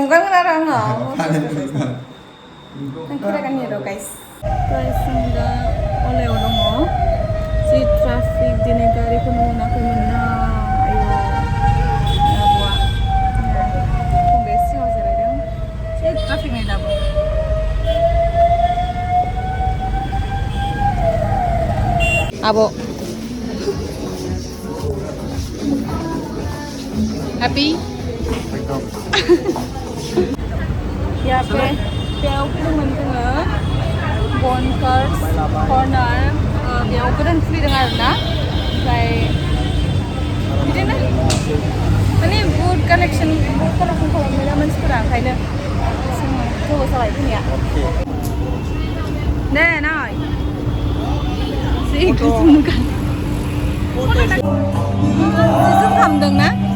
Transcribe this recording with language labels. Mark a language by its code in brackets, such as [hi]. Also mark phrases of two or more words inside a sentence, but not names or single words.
[brx] गानगोन आरो आङो आं खेरा गाननि र' गाइस जों दा अलायाव दङ जि ट्राफिक दिनै गारिखौनो मोनाखैमोन ना आयौ आब'आ फंबाया सिङाव जिरायदों जि ट्राफिक नै दाबो आब' हैप्पी [hi] यहाँ पे [brx] बेयाव फैदोंमोन जोङो बनकार्स कर्नार बेयाव गोदान खुलिदों आरोना ओमफ्राय बिदिनो माने बुहुत कालेक्सन खालामबायना मानसिफोरा ओंखायनो जों गोबाव जाबाय फैनाया दे नाय जि गोसोम गान जों खालामदों ना